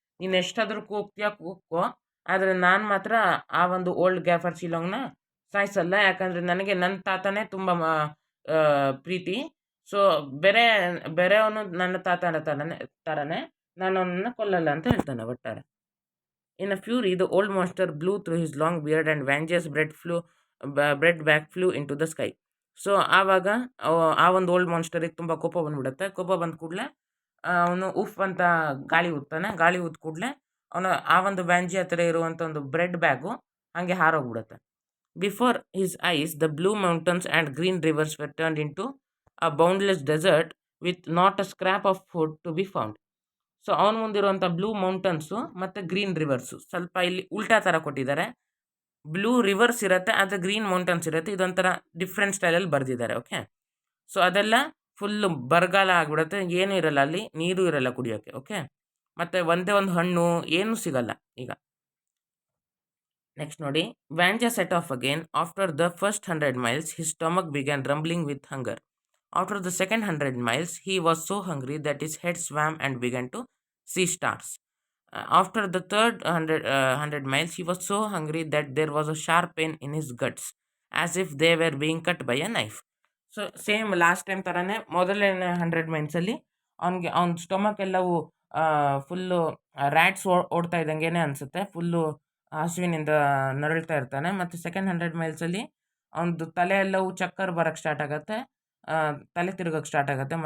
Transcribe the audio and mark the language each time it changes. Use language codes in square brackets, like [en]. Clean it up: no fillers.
[kn] ನೀನು ಎಷ್ಟಾದರೂ ಕೂಗ್ಕೋ, ಆದರೆ ನಾನು ಮಾತ್ರ ಆ ಒಂದು ಓಲ್ಡ್ ಗ್ಯಾಫರ್ ಶಿಲಾಂಗ್ನ ಸಾಯಿಸಲ್ಲ, ಯಾಕಂದರೆ ನನಗೆ ನನ್ನ ತಾತನೇ ತುಂಬ ಪ್ರೀತಿ. ಸೊ ಬೇರೆಯವನು ನನ್ನ ತಾತನ ಥರನೇ ನಾನು ಅವನನ್ನು ಕೊಲ್ಲಲ್ಲ ಅಂತ ಹೇಳ್ತಾನೆ ಒಟ್ಟಾರೆ. [en] In a fury, the old monster blew through his long beard and Vangia's bread bag flew into the sky. [kn] So ಆವಾಗ ಆ ಒಂದು ಓಲ್ಡ್ ಮಾನ್ಸ್ಟರಿಗೆ ತುಂಬ ಕೋಪ ಬಂದ್ಬಿಡುತ್ತೆ. ಕೋಪ ಬಂದ ಕೂಡಲೇ ಅವನು ಉಫ್ ಅಂತ ಗಾಳಿ ಊದ್ತಾನೆ. ಗಾಳಿ ಊದ ಕೂಡಲೇ ಆ ಒಂದು ವ್ಯಾಂಜಿ ಹತ್ರ ಇರುವಂಥ ಒಂದು ಬ್ರೆಡ್ ಬ್ಯಾಗು ಹಾಗೆ ಹಾರೋಗ್ಬಿಡುತ್ತೆ. [en] Before his eyes the blue mountains and green rivers were turned in to a boundless desert with not a scrap of food to be found. [kn] So ಅವನ ಮುಂದಿರುವಂಥ ಬ್ಲೂ ಮೌಂಟನ್ಸು ಮತ್ತು ಗ್ರೀನ್ ರಿವರ್ಸು ಸ್ವಲ್ಪ ಇಲ್ಲಿ ಉಲ್ಟಾ ಥರ ಕೊಟ್ಟಿದ್ದಾರೆ. Blue reverse ಇರುತ್ತೆ, ಆದರೆ green mountains ಇರುತ್ತೆ. ಇದೊಂಥರ ಡಿಫ್ರೆಂಟ್ ಸ್ಟೈಲಲ್ಲಿ ಬರೆದಿದ್ದಾರೆ. ಓಕೆ, ಸೊ ಅದೆಲ್ಲ ಫುಲ್ಲು ಬರಗಾಲ ಆಗಿಬಿಡುತ್ತೆ, ಏನೂ ಇರಲ್ಲ ಅಲ್ಲಿ, ನೀರು ಇರಲ್ಲ ಕುಡಿಯೋಕ್ಕೆ. ಓಕೆ, ಮತ್ತು ಒಂದೇ ಒಂದು ಹಣ್ಣು ಏನೂ ಸಿಗಲ್ಲ ಈಗ. [en] Next ನೋಡಿ, ವ್ಯಾಂಜಾ set off again. After the first 100 miles his stomach began rumbling with hunger. After the second 100 miles, he was so hungry that his head swam and began to see stars. After the third 100 miles, he was so hungry that there was a sharp pain in his guts, as if they were being cut by a knife. [kn] So same last time ಥರನೇ ಮೊದಲನೇ 100 ಮೈಲ್ಸಲ್ಲಿ ಅವನ stomach ಎಲ್ಲವೂ full rats ಓಡ್ತಾ ಇದ್ದಂಗೆ ಅನಿಸುತ್ತೆ, full ಹಸುವಿನಿಂದ ನರಳ್ತಾ ಇರ್ತಾನೆ. ಮತ್ತು second 100 ಮೈಲ್ಸಲ್ಲಿ ಅವನದು ತಲೆ ಎಲ್ಲವೂ ಚಕ್ಕರ್ ಬರೋಕ್ಕೆ ಸ್ಟಾರ್ಟ್ ಆಗುತ್ತೆ, ತಲೆ ತಿರುಗೋಕ್ಕೆ ಸ್ಟಾರ್ಟ್ ಆಗುತ್ತೆ.